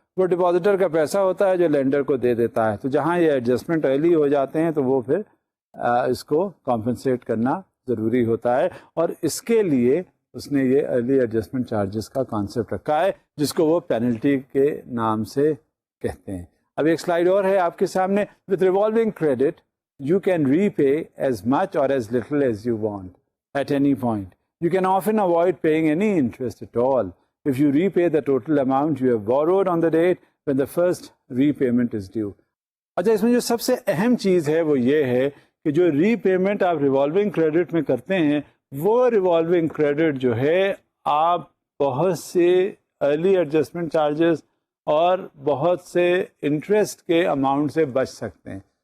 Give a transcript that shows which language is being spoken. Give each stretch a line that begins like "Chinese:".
Urdu: وہ ڈپازیٹر کا پیسہ ہوتا ہے جو لینڈر کو دے دیتا ہے. تو جہاں یہ ایڈجسٹمنٹ ارلی ہو جاتے ہیں تو وہ پھر اس کو کمپنسیٹ کرنا ضروری ہوتا ہے, اور اس کے لیے اس نے یہ ارلی ایڈجسٹمنٹ چارجز کا کانسیپٹ رکھا ہے جس کو وہ پینلٹی کے نام سے کہتے ہیں. اب ایک سلائیڈ اور ہے آپ کے سامنے.
English: With revolving credit you can repay as much or as little as you want at any point. You can often avoid paying any interest at all. If you repay the total amount you have borrowed on the date, when the first repayment is due.
Urdu: اچھا اس میں جو سب سے اہم چیز ہے وہ یہ ہے کہ جو ری پیمنٹ آپ ریوالونگ کریڈٹ میں کرتے ہیں وہ ریوالونگ کریڈٹ جو ہے آپ بہت سے ارلی ایڈجسٹمنٹ چارجز اور بہت سے انٹرسٹ کے اماؤنٹ سے بچ سکتے ہیں.